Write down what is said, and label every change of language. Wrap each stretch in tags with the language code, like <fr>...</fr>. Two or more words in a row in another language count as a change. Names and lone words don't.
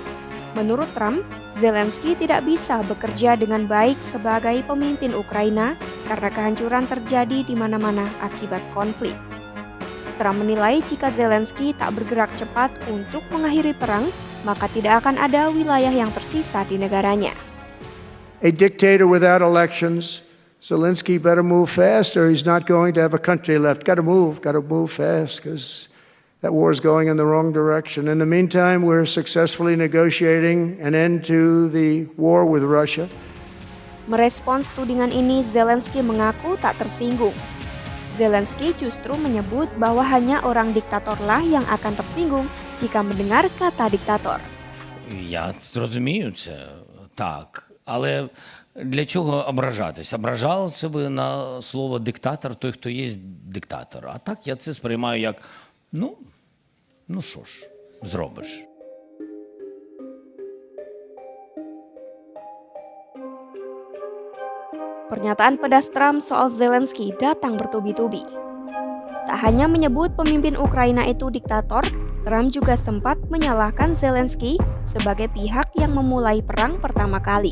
<id>Menurut Trump, Zelensky tidak bisa bekerja dengan baik sebagai pemimpin Ukraina karena kehancuran terjadi di mana-mana akibat konflik. Trump menilai jika Zelensky tak bergerak cepat untuk mengakhiri perang, maka tidak akan ada wilayah yang tersisa di negaranya.</id> <en>A dictator without elections, Zelensky better move fast or he's not going to have a country left. Got to move fast because that war is going in the wrong direction. In the meantime, we're successfully negotiating an end to the war with Russia.</en> <id>Merespons tudingan ini, Zelensky mengaku tak tersinggung. Zelensky justru menyebut bahwa hanya orang diktatorlah yang akan tersinggung jika mendengar kata diktator.</id> <uk>Я зрозумію це, так. Але для чого ображатись? Ображався би на слово диктатор той, хто є диктатор. А так я це сприймаю як, ну що ж, зробиш.</uk> <id>Pernyataan pedas Trump soal Zelensky datang bertubi-tubi. Tak hanya menyebut pemimpin Ukraina itu diktator, Trump juga sempat menyalahkan Zelensky sebagai pihak yang memulai perang pertama kali.</id>